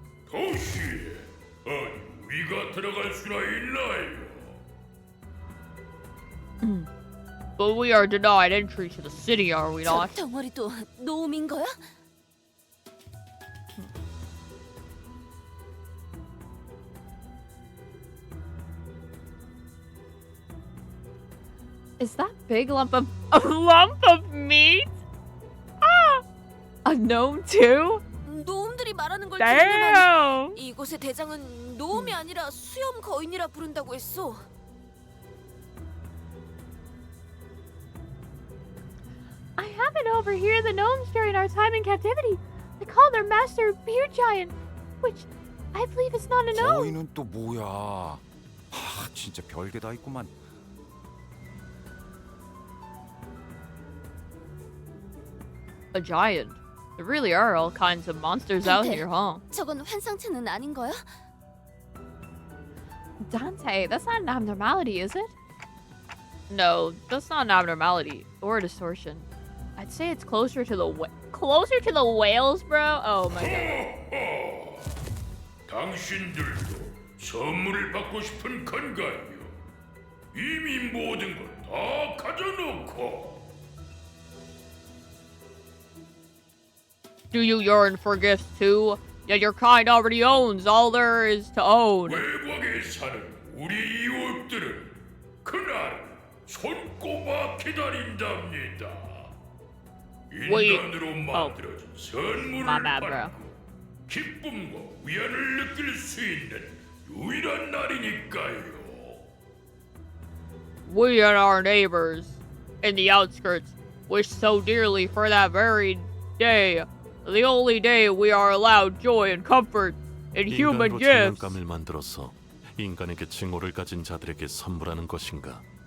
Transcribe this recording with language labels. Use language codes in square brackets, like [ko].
[ko] 도시에 아니 우리가 들어갈 수나 있나요? [en] But we are denied entry to the city, are we not? [ko] 저 덩어리도 노움인 거야? [en] Is that big lump of meat? Ah! A gnome too? [ko] 노움들이 말하는 걸 들으면 [en] Damn! [ko] 이곳의 대장은 노움이 아니라 수염 거인이라 부른다고 했어. [en] I happened to overhear the gnomes during our time in captivity. They call their master Beard Giant, which I believe is not a gnome. [ko] 거인은 또 뭐야? 하, 진짜 별게 다 있구만. [en] A giant. There really are all kinds of monsters out here, huh? [ko] 저건 환상체는 아닌 거야? [en] Dante, that's not an abnormality, is it? No, that's not an abnormality or a distortion. I'd say it's closer to the whales, bro. Oh my god. [ko] 당신들도 선물을 받고 싶은 건가요? 이미 모든 걸 다 가져놓고. [en] Do you yearn for gifts too? Yet your kind already owns all there is to own. [ko] 외곽에 사는 우리 이웃들은 그날 손꼽아 기다린답니다. 인간으로 만들어진 선물을 받고 기쁨과 위안을 느낄 수 있는 유일한 날이니까요. [en] We and our neighbors in the outskirts wish so dearly for that very day. The only day we are allowed joy and comfort and human [ko] 인간으로 [en] gifts. [ko] 장난감을 만들어서 인간에게 징후를 가진 자들에게 선물하는 것인가?